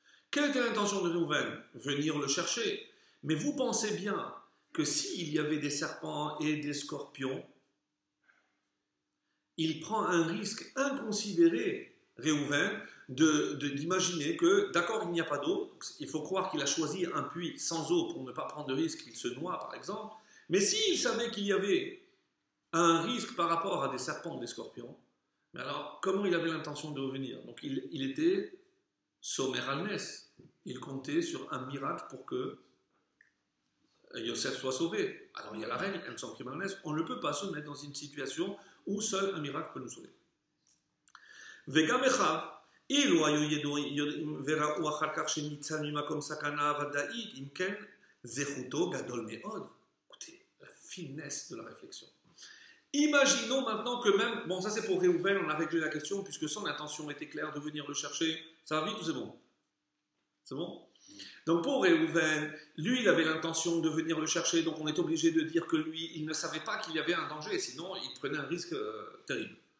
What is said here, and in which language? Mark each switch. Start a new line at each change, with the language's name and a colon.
French: Quelle était l'intention de Réhouven? Venir le chercher. Mais vous pensez bien que s'il y avait des serpents et des scorpions, il prend un risque inconsidéré, Réhouven, d'imaginer que, d'accord, il n'y a pas d'eau, il faut croire qu'il a choisi un puits sans eau pour ne pas prendre de risque qu'il se noie, par exemple, mais s'il savait qu'il y avait un risque par rapport à des serpents ou des scorpions, mais alors, comment il avait l'intention de revenir? Donc, il était sommaire al nes, il comptait sur un miracle pour que Yosef soit sauvé. Alors, il y a la règle, on ne peut pas se mettre dans une situation où seul un miracle peut nous sauver.
Hebrew: וגם אחיו, אילו היו ידועים וראו אחר כך שניצל ממקום סכנה ודאית, אם כן, זכותו גדול מאוד.
French: Écoutez, la finesse de la réflexion. Imaginons maintenant que même, bon ça c'est pour Réhouven, on a réglé la question puisque son intention était claire de venir le chercher. Ça va vite ou c'est bon? C'est bon? Donc pour Réhouven, lui il avait l'intention de venir le chercher, donc on est obligé de dire que lui il ne savait pas qu'il y avait un danger, sinon il prenait un risque terrible.